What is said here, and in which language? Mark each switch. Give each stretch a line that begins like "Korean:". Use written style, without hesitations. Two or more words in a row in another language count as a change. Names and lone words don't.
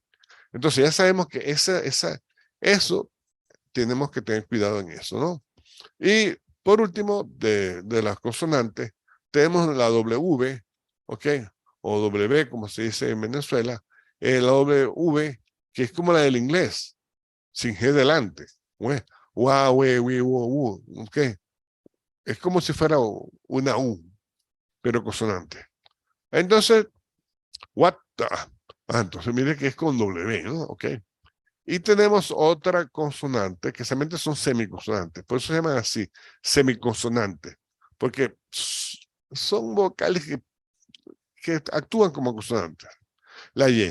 Spanish: Entonces ya sabemos que eso tenemos que tener cuidado en eso, ¿no? Y por último, de las consonantes, tenemos la W, ¿ok? O W, como se dice en Venezuela, la W, que es como la del inglés, sin G delante. Wa, we, wi, wo, wu, ¿ok? Es como si fuera una U, pero consonante. Entonces,
English: what the,
Spanish: entonces mire que es con W, ¿no? ¿Ok? Y tenemos otra consonante que solamente son semiconsonantes, por eso se llaman así, semiconsonantes, porque son vocales que actúan como consonantes. La Y.